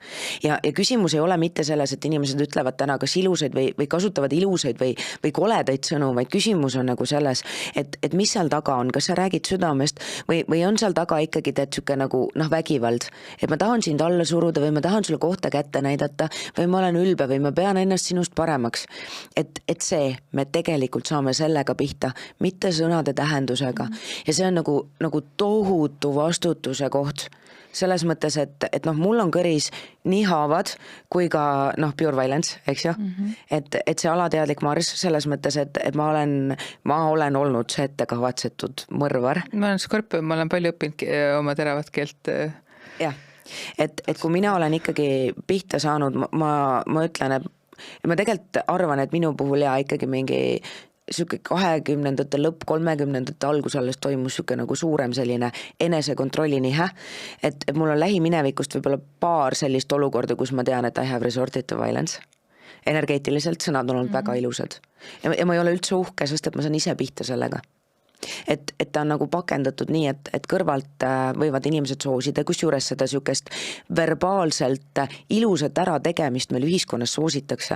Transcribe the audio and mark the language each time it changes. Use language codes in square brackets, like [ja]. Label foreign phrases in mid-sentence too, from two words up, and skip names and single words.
[et] Ja küsimus ei ole mitte selles, et inimesed ütlevad täna kas ilusaid või kasutavad ilusaid või koledaid sõnu, vaid küsimus on nagu selles, et mis seal taga on, kas sa räägid südamest või on seal taga ikkagi teed siuke nagu vägivald, et ma tahan sind alla suruda või ma tahan sulle kohta kätte näidata või ma olen ülbe või ma pean ennast sinust paremaks. Et see, me tegelikult saame sellega pihta, mitte sõnade tähendusega ja see on nagu tohutu vastutuse koht. Selles mõttes, et mul on kõris nii haavad kui ka [en] pure violence, [et] eks ju, et see alateadlik marss selles mõttes, et ma olen olnud see ettekavatsetud mõrvar. Ma olen skorpion, ma olen palju õppinud oma teravat keelt. Jah, et kui mina olen ikkagi pihta saanud, ma ütlen, et ma tegelikult arvan, et minu puhul ikkagi mingi siuke 20. lõpp, 30. algus alles toimus siuke nagu suurem selline enesekontrolli nihe, et mul on lähiminevikust võib-olla paar sellist olukorda, kus ma tean, et [en] I have resorted to violence. [et] energeetiliselt sõnad on olnud väga ilusad. Ja ma ei ole üldse uhke, sest et ma saan ise pihta sellega. Et ta on nagu pakendatud nii, et kõrvalt võivad inimesed soosida, kus juures seda sükest verbaalselt ilusat ära tegemist meil ühiskonnas soositakse.